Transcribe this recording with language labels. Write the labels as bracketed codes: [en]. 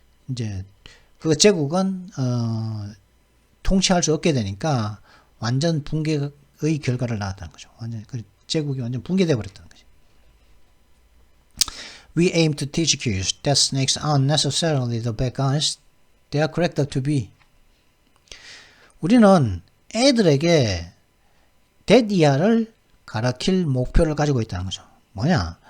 [ko] 이제 그 제국은 통치할 수 없게 되니까 완전 붕괴의 결과를 낳았다는 거죠. 완전 그 제국이 완전 붕괴되어 버렸다는 거죠. [en] We aim to teach kids that snakes aren't necessarily the bad guys. They are cracked up to be. [ko] 우리는 애들에게 데디아를 가르칠 목표를 가지고 있다는 거죠. 뭐냐?